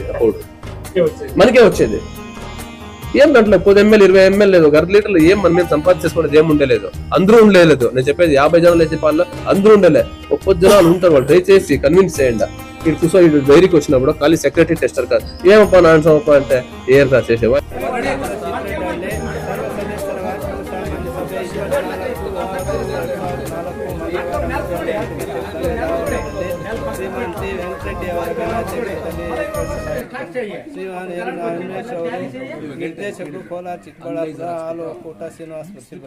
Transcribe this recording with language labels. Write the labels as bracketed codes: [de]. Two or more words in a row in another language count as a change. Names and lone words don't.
[te] ఆ పౌడర్ మనకే వచ్చేది. ఏం దాంట్లో 10 ml 20 ml లేదు, 1/2 లీటర్లు ఏం మన మీద సంపాదించేసుకునేది ఏం ఉండలేదు. అందరూ ఉండలేదు. నేను చెప్పేది 50 జనాలు వేసే పాలు అందరూ ఉండలే. 30 జనాలు ఉంటారు. వాళ్ళు దయచేసి కన్విన్స్ చేయండి. ఇటు కూర్చో, ఇటు డైరీకి వచ్చినప్పుడు ఖాళీ [en] secretary tester [te] కాదు. ఏమప్పా నాన్నప్ప అంటే ఏం సార్ చేసేవా. [kn] ಶ್ರೀಮಂತಿ ವೆಂಕಟರೆಡ್ಡಿ ಅವರ ಶ್ರೀಮಾನ್ ಎನ್ ರಮೇಶ್ ಅವರು ನಿರ್ದೇಶಕರು, ಕೋಲಾರ ಚಿಕ್ಕಬಳ್ಳಾಪುರ ಹಾಲು ಒಕ್ಕೂಟ ಶ್ರೀನಿವಾಸ ಶಿಬಿರ.